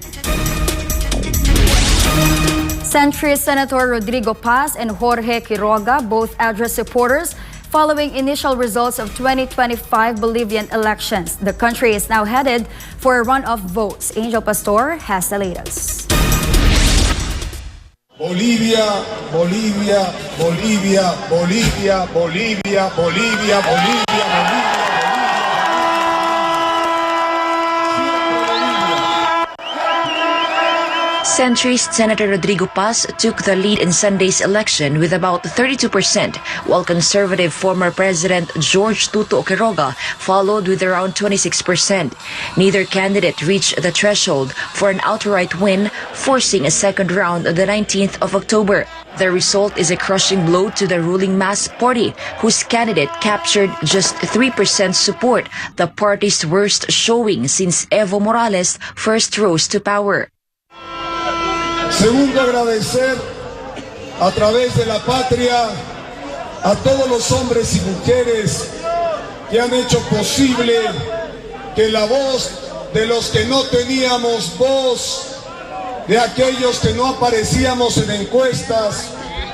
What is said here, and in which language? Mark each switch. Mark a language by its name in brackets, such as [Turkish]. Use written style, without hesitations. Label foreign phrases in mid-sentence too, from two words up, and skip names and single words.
[English] Centrist Senator Rodrigo Paz and Jorge Quiroga both addressed supporters following initial results of 2025 Bolivian elections. The country is now headed for a run of votes. Angel Pastor has the latest. Bolivia, Bolivia, Bolivia, Bolivia, Bolivia, Bolivia, Bolivia, Bolivia. Centrist Senator Rodrigo Paz took the lead in Sunday's election with about 32%, while conservative former President George Tuto Quiroga followed with around 26%. Neither candidate reached the threshold for an outright win, forcing a second round on the 19th of October. The result is a crushing blow to the ruling Mas Party, whose candidate captured just 3% support, the party's worst showing since Evo Morales first rose to power. [Spanish] Segundo, agradecer a través de la patria a todos los hombres y mujeres que han hecho posible que la voz de los que no teníamos voz, de aquellos que no aparecíamos en encuestas,